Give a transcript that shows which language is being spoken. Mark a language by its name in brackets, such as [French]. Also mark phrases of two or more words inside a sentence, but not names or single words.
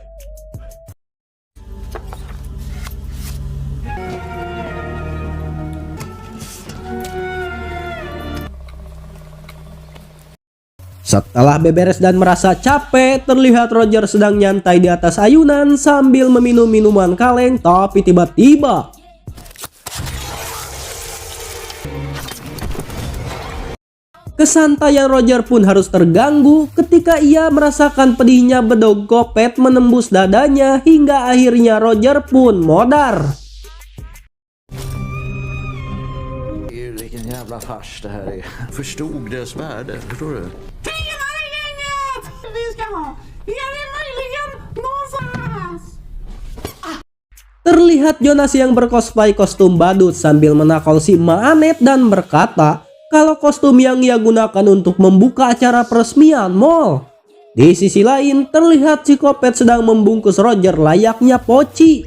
[Indonesian] Setelah beberes dan merasa capek, terlihat Roger sedang nyantai di atas ayunan sambil meminum minuman kaleng, tapi tiba-tiba kesantaian Roger pun harus terganggu ketika ia merasakan pedihnya bedog Kopet menembus dadanya hingga akhirnya Roger pun modar. [Swedish] Vilken jävla fars det här är. Förstod dess värde, förstår du? Tjenare gänget! Vi ska ha. Är det möjligen någonstans? [Indonesian] Terlihat Jonas yang bercosplay kostum badut sambil menakol si Ma Anet dan berkata kalau kostum yang ia gunakan untuk membuka acara peresmian mall. Di sisi lain, terlihat si Kopet sedang membungkus Roger layaknya poci.